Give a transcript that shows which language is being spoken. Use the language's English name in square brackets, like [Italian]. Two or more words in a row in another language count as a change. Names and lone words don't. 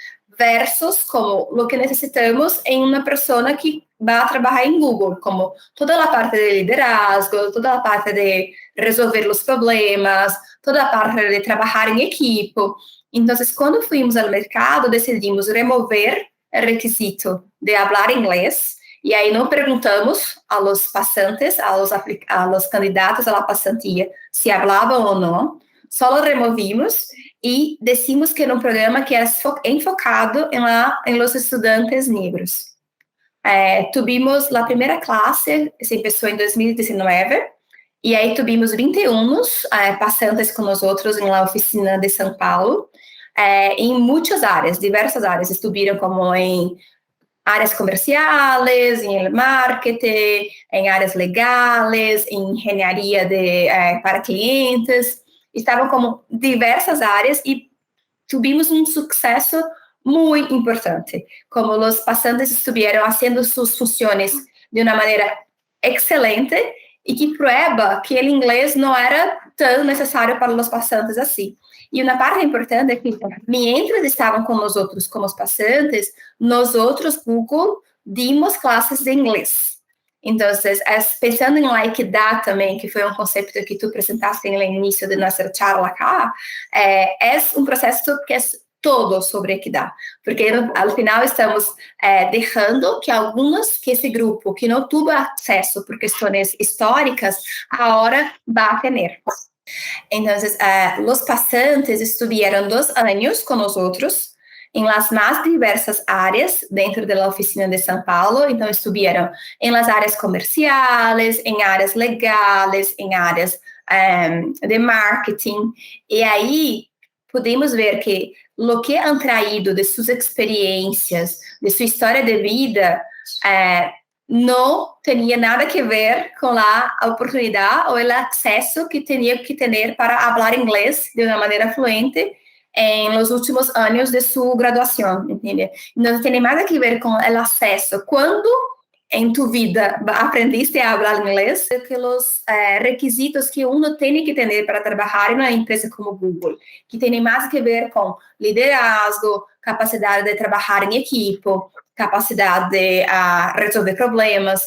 [Portuguese] versus como o que necessitamos em uma pessoa que vai trabalhar em Google, como toda a parte de liderazgo, toda a parte de resolver os problemas, toda a parte de trabalhar em equipe. Então, quando fomos ao mercado, decidimos remover o requisito de falar inglês, e aí não perguntamos aos passantes, aos candidatos à pasantía, se falavam ou não, só [Spanish] lo removimos [Portuguese] e decimos que era um programa que era enfocado em los estudantes negros. Tuvimos a primeira classe, se começou em 2019, e aí tuvimos 21 passantes com nós outros na oficina de São Paulo, em muitas áreas, diversas áreas. Estuviram como em áreas comerciais, em marketing, em áreas legais, em engenharia para clientes. Estavam como diversas áreas e tivemos um sucesso [Spanish] muy importante, como los pasantes estuvieron haciendo sus funciones de una manera excelente y que prueba que el inglés no era tan necesario para los pasantes así. [Portuguese] E uma parte importante é que, mientras estavam com nós outros como os pasantes, nós outros, Google, dimos classes de inglês. Então, pensando em la equidade também, que foi um conceito que tu apresentaste no início de nossa charla cá, é um processo que é todo sobre equidade, porque ao final estamos deixando que alguns, que esse grupo que não teve acesso por questões históricas, agora vai ter. [Spanish] Entonces, los pasantes estuvieron 2 años con nosotros en las más diversas áreas dentro de la oficina de São Paulo. Entonces, estuvieron en las áreas comerciales, en áreas legales, en áreas de marketing. Y ahí pudimos ver que lo que han traído de sus experiencias, de su historia de vida, [Portuguese] não tinha nada a ver com a oportunidade ou o acesso que tinha que ter para falar inglês de uma maneira fluente em los últimos anos de sua graduação, entende? Não tem nada a ver com o acesso. Quando em tu vida aprendiste a falar inglês, que os requisitos que uno tem que ter para trabalhar em uma empresa como Google, que tem mais a ver com liderazgo, capacidade de trabalhar em equipe, capacidade de resolver problemas.